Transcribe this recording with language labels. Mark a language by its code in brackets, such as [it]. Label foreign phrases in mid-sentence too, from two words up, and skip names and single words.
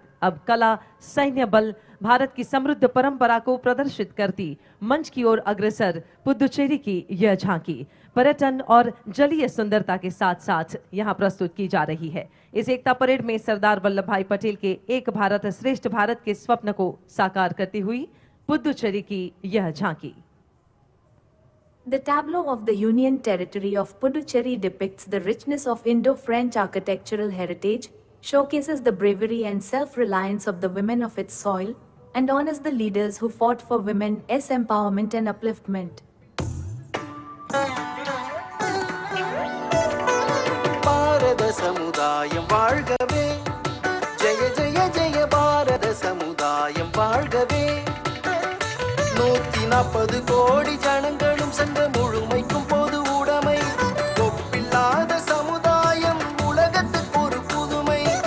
[hi] अब कला, सैन्य बल, भारत की समृद्ध परंपरा को प्रदर्शित करती मंच की ओर अग्रसर पुदुचेरी की यह झांकी पर्यटन और जलीय सुंदरता के साथ साथ यहां प्रस्तुत की जा रही है। इस एकता परेड में सरदार वल्लभ भाई पटेल के एक भारत श्रेष्ठ भारत के स्वप्न को साकार करती हुई पुदुचेरी की यह झांकी। [en] The tableau of the Union Territory of Puducherry depicts the richness of Indo-French architectural heritage, showcases the bravery and self-reliance of the women of its soil, and honors the leaders who fought for women's empowerment and upliftment. [ta] பாரத சமுதாயம் வாழ்கவே, ஜெய ஜெய ஜெய பாரத சமுதாயம் வாழ்கவே. 140 கோடி ஜனங்களும் சென்ற முழுமைக்கும் பொது உடைமை, ஒப்பில்லாத சமுதாயம் உலகத்துக்கு ஒரு புதுமை.